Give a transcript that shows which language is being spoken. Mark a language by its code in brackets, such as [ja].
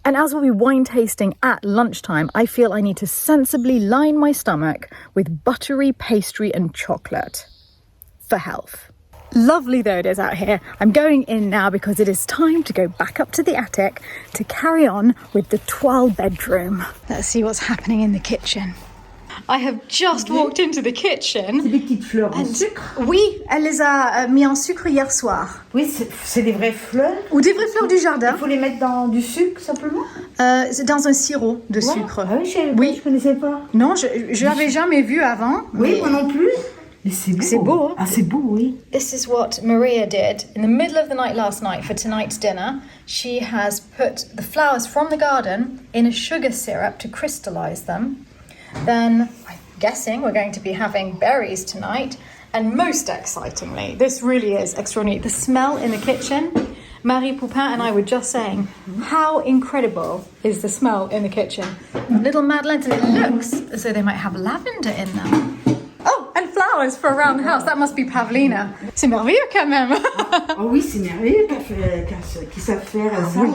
[en] And as we'll be wine tasting at lunchtime, I feel I need to sensibly line my stomach with buttery pastry and chocolate for health. Lovely though it is out here, I'm going in now because it is time to go back up to the attic to carry on with the toile bedroom. Let's see what's happening in the kitchen. I have just walked into the kitchen. [fr] C'est des petites fleurs en sucre. Oui, elle les a mis en sucre hier soir. Oui, c'est des vraies fleurs. Ou des vraies fleurs du jardin. Il faut les mettre dans du sucre simplement. C'est dans un sirop de sucre. Ah oui, je connaissais pas. Non, je l'avais jamais vu avant. Oui, moi non plus. Mais c'est beau. C'est beau. Ah, c'est beau, oui. [en] This is what Maria did in the middle of the night last night for tonight's dinner. She has put the flowers from the garden in a sugar syrup to crystallize them. Then, I'm guessing we're going to be having berries tonight. And most excitingly, this really is extraordinary. The smell in the kitchen, Marie Poupin and I were just saying, how incredible is the smell in the kitchen? Little madeleines, and it looks as though they might have lavender in them. Oh, and flowers for around the house. That must be Pavlina. [fr] C'est merveilleux quand même. Oh oui, c'est merveilleux qu'ils savent faire ça.